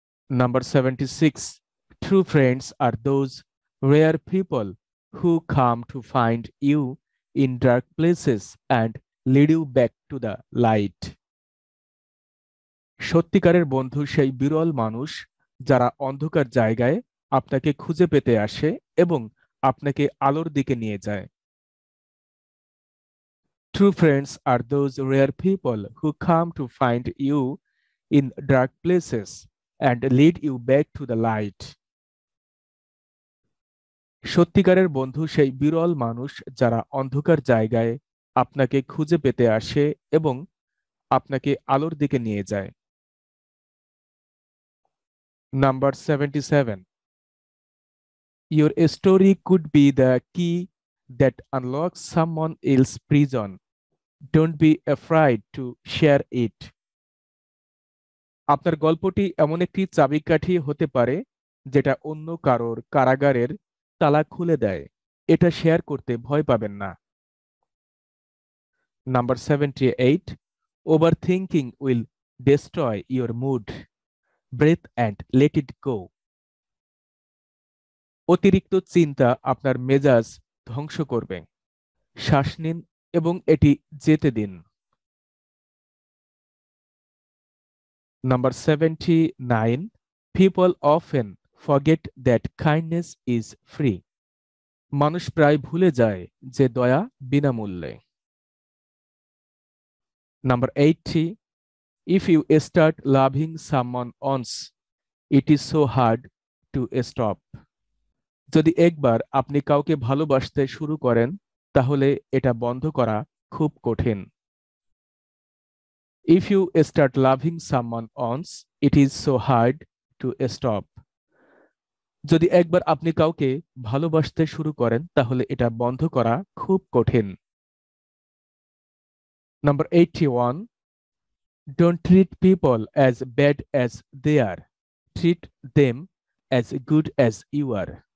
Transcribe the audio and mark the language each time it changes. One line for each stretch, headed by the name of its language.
English: Number 76, true friends are those rare people who come to find you in dark places and lead you back to the light.
Bangla: সত্যিকারের বন্ধু সেই বিরল মানুষ যারা অন্ধকার জায়গায় আপনাকে খুঁজে পেতে আসে এবং আপনাকে আলোর দিকে নিয়ে যায়।
English: True friends are those rare people who come to find you in dark places and lead you back to the light.
Bangla: সত্যিকারের বন্ধু সেই বিরল মানুষ যারা অন্ধকার জায়গায় আপনাকে খুঁজে পেতে আসে এবং আপনাকে আলোর দিকে নিয়ে যায়।
English: Number 77, Your story could be the key that unlocks someone else's prison. Don't be afraid to share it.
Bangla: আপনার গল্পটি এমন একটি চাবিকাঠি হতে পারে যেটা অন্য কারোর কারাগারের তালা খুলে দেয়। এটা শেয়ার করতে ভয় পাবেন না।
English: Number 78, overthinking will destroy your mood. Breathe and let it go.
Bangla: অতিরিক্ত চিন্তা আপনার মেজাজ ধ্বংস করবে। শ্বাস নিন এবং এটি যেতে দিন।
English: Number 79, people often forget that kindness is free.
Bangla: মানুষ প্রায় ভুলে যায় যে দয়া বিনামূল্যে।
English: Number 80, if you start loving someone once, it is so hard to stop.
Bangla: যদি একবার আপনি কাউকে ভালোবাসতে শুরু করেন তাহলে এটা বন্ধ করা খুব কঠিন।
English: If you start loving someone once, it is so hard to stop.
Bangla: যদি একবার আপনি কাউকে ভালোবাসতে শুরু করেন তাহলে এটা বন্ধ করা খুব কঠিন।
English: Number 81, don't treat people as bad as they are. Treat them as good as you are.